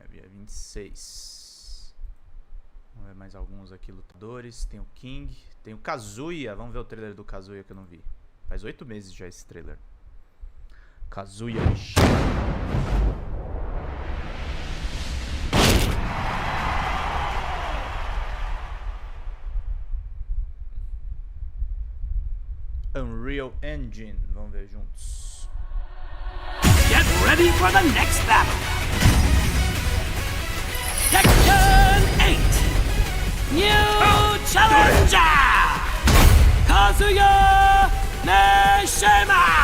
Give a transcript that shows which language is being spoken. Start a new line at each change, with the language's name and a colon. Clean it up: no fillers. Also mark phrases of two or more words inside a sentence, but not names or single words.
Portuguese: Dia 26. Vamos ver mais alguns aqui lutadores. Tem o King, tem o Kazuya. Vamos ver o trailer do Kazuya que eu não vi. Faz 8 meses já esse trailer. Kazuya Mishima. Unreal Engine. Vamos ver juntos.
English: Get ready for the next battle. Tekken 8. New challenger. Kazuya Mishima.